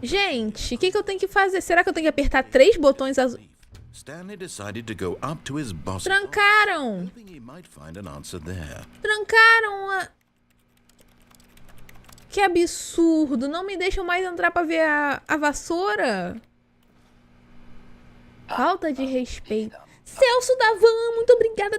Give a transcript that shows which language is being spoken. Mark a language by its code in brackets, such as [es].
[pt] Gente, o que eu tenho que fazer? Será que eu tenho que apertar 3 botões azuis? [en] Stanley decided to go up to his boss, [pt] Trancaram! [en] hoping he might find an answer there. [pt] Trancaram a... Que absurdo! Não me deixam mais entrar pra ver a vassoura. Falta de respeito. Celso da Van, muito obrigada.